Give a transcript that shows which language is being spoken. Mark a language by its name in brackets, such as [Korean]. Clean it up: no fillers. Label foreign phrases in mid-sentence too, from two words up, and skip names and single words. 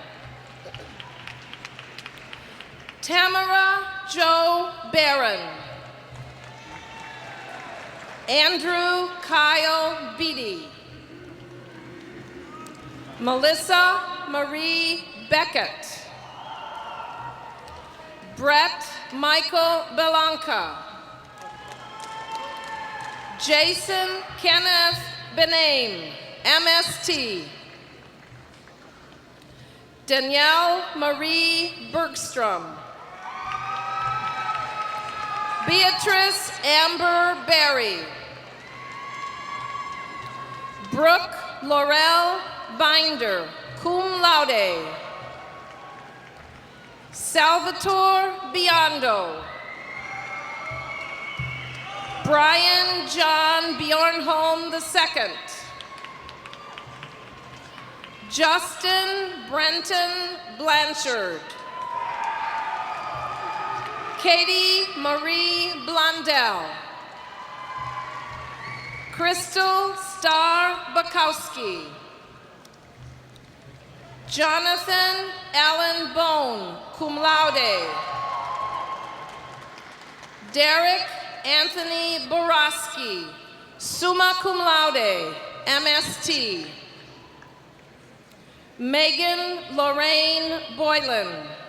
[English] Tamara Joe Barron. Andrew Kyle Beatty. Melissa Marie Beckett. Brett Michael Belanca. Jason Kenneth Benaim, MST. Danielle Marie Bergstrom. Beatrice Amber Berry. Brooke Laurel Binder, [Latin] cum laude. [English] Salvatore Biondo. Brian John Bjornholm II. Justin Brenton Blanchard. Katie Marie Blondell. Crystal Star Bukowski. Jonathan Allen Bone, [Latin] cum laude. [English] Derek Anthony Borowski, [Latin] summa cum laude, [English] MST. Megan Lorraine Boylan.